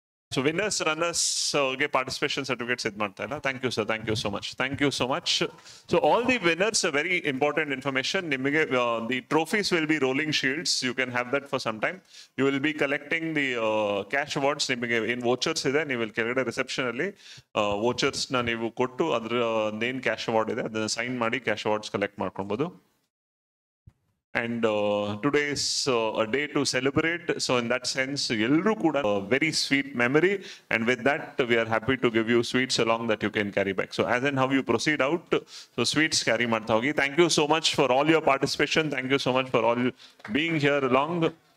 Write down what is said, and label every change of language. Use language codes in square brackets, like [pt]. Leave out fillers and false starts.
[en] So winners, runners, participation certificates [kn] id ಮಾಡ್ತಾ ಇಲ್ಲ. [en] Thank you sir, thank you so much. Thank you so much. So all the winners, very important information. [kn] ನಿಮಗೆ [en] the trophies will be rolling shields. You can have that for some time. You will be collecting the cash awards. [kn] ನಿಮಗೆ ಏನು vouchers ಇದೆ, ನೀವು ಕೆಳಗಡೆ reception ಅಲ್ಲಿ vouchers ನ ನೀವು ಕೊಟ್ಟು ಅದರ ಏನ್ ಕ್ಯಾಶ್ ಅವಾರ್ಡ್ ಇದೆ ಅದನ್ನ ಸೈನ್ ಮಾಡಿ ಕ್ಯಾಶ್ ಅವಾರ್ಡ್ಸ್ ಕಲೆಕ್ಟ್ ಮಾಡ್ಕೊಬಹುದು. [en] And today is a day to celebrate. So in that sense, [kn] Yelru kuda [en] a very sweet memory. And with that, we are happy to give you sweets along that you can carry back. So as and how you proceed out, so sweets [kn] carry martha hogi. [en] Thank you so much for all your participation. Thank you so much for all being here along.